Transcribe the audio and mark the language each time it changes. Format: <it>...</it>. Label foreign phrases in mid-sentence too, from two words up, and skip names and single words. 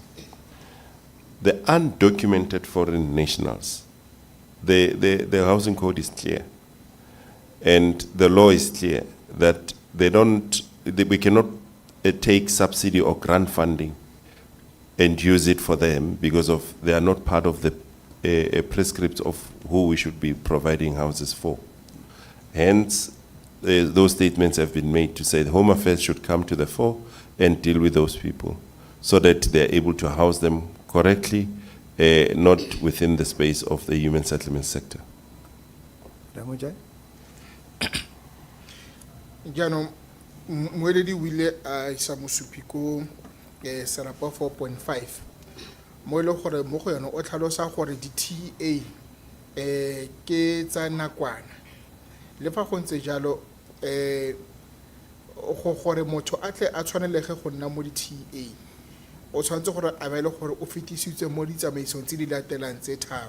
<en>The undocumented foreign nationals, the housing code is clear, and the law is clear that we cannot take subsidy or grant funding and use it for them because they are not part of the prescript of who we should be providing houses for. Hence, those statements have been made to say the Home Affairs should come to the fore and deal with those people so that they're able to house them correctly not within the space of the human settlement sector. Ramojai?</en> <tn>jaanong moeledi o ile a isa mosupi ko serapa 4.5 mo e leng gore mo go yone o tlhalosa gore di-TA ke tsa nakwana le fa go ntse jalo gore motho a tle a tshwanelege go nna mo di-TA o tshwanetse gore a be le gore o fetisitswe mo ditsamaisong tse di latelang tse tharo.</tn>